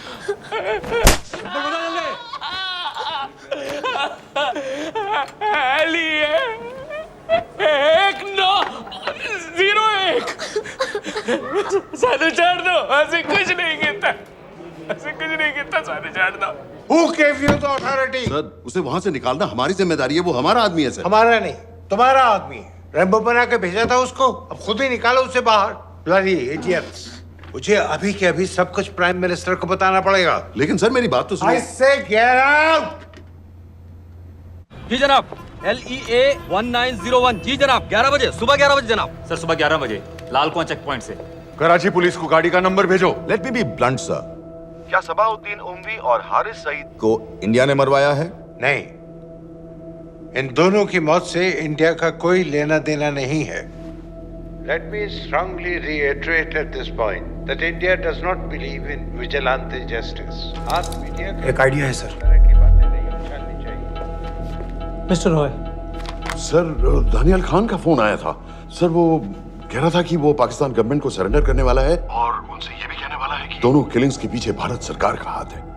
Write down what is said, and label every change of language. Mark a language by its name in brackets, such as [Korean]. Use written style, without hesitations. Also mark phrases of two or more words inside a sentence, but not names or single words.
[Hindi] एक 901 साधु छोड़ दो, ऐसे कुछ नहीं कहता, ऐसे कुछ नहीं कहता, साधु छोड़ दो। [English] Who gave you the authority? [Hindi] सर, उसे वहां से निकालना हमारी जिम्मेदारी है, वो हमारा आदमी है सर। हमारा नहीं, तुम्हारा आदमी है। रैम्बो बना के भेजा था उसको, अब खुद ही निकालो उसे बाहर। [English] Bloody idiots! [Hindi] मुझे अभी के अभी सब कुछ [English] prime minister [Hindi] को बताना पड़ेगा। लेकिन सर मेरी बात तो सुनो। [English] I say get out! [Hindi] जी जनाब, LEA 1901। जी जनाब, 11 बजे, सुबह 11 बजे जनाब। सर सुबह 11 बजे लाल कुआं चेक पॉइंट से। कराची पुलिस को गाड़ी का नंबर भेजो। [English] let me be blunt sir, [Hindi] क्या सबाउद्दीन उमवी और हारिस सईद को इंडिया ने मरवाया है? नहीं, इन दोनों की मौत से इंडिया का कोई लेना देना नहीं है। [English] Let me strongly reiterate at this point that India does not believe in vigilante justice. [Hindi] आप मीडिया एक आइडिया है सर। की बातें नहीं उछालनी चाहिए। मिस्टर रॉय, सर, दानियाल खान का फोन आया था सर। वो कह रहा था कि वो पाकिस्तान गवर्नमेंट को सरेंडर करने वाला है और उनसे ये भी कहने वाला है कि दोनों किलिंग्स के पीछे भारत सरकार का हाथ है।